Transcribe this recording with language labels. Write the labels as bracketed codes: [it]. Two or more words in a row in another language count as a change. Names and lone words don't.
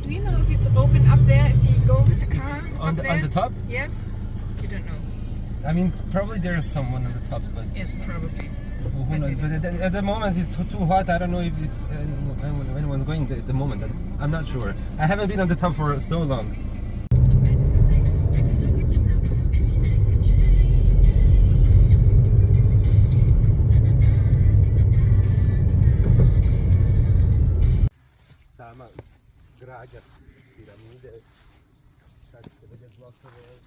[en] Do you know if it's open up there if you go with the car On up the, there? on the top? Yes? You don't know. I mean, probably there's someone on the top, but Yes, probably. who knows? But at the moment it's too hot. I don't know if it's anyone's going at the moment. I'm not sure. I haven't been on the top for so long. [bs] Sama građa piramide, sad ćete vidjeti blokove ovdje.